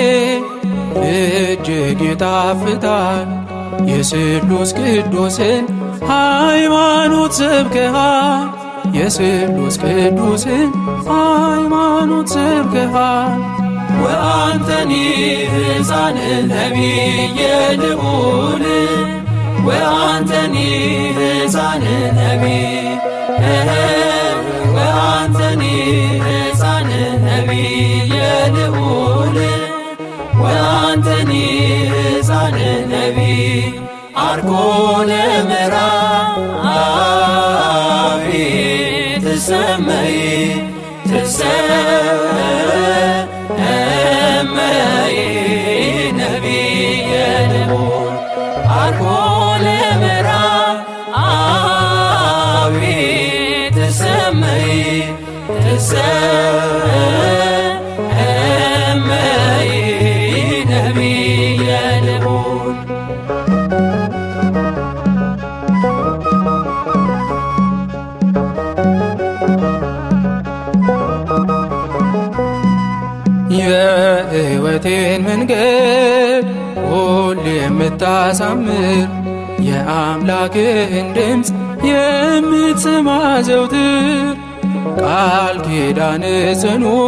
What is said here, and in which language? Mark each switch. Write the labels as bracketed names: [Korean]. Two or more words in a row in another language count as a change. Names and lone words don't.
[Amharic] እጅግ ይጣፍጣል። የስሉስ ቅዱስን ሃይማኖት ሰብከሃል የስሉስ ቅዱስን ሃይማኖት ሰብከሃል። [Geez] ወአንተኒ ሕፃን ነቢየ ልዑል ወአንተኒ ሕፃን ነቢይ ወአንተኒ ሕፃን ነቢየ ልዑል ወአንተኒ ሕፃን ነቢይ አርኮነ ምዕራብ ትሰመይ ትሰመይ ነቢየ ልዑል አርኮነ ምዕራብ ትሰመይ ትሰመይ ነቢየ ልዑል [Amharic] የሕይወቴን መንገድ ሁሌ የምታሳምር የአምላክህን ድምፅ የምትሰማ ዘውትር ቃል ኪዳን ጽኑ